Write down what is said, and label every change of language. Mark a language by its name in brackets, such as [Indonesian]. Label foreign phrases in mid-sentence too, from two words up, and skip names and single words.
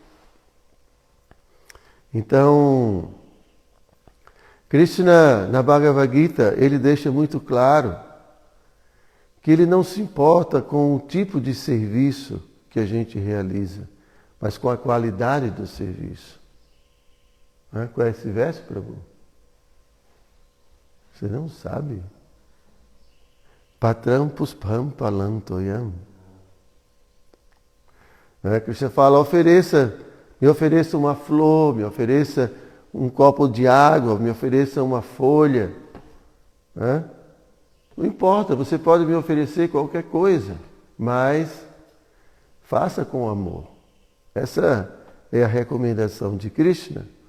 [Portuguese] Então, Krishna, na Bhagavad Gita, ele deixa muito claro que ele não se importa com o tipo de serviço que a gente realiza, mas com a qualidade do serviço. Qual é esse verso, Prabhu? Você não sabe? [Sanskrit] पत्रम् पुष्पम् पलन्तोयम्. [Portuguese] Krishna fala, me ofereça uma flor, me ofereça um copo de água, me ofereça uma folha. Não importa, você pode me oferecer qualquer coisa, mas faça com amor. Essa é a recomendação de Krishna.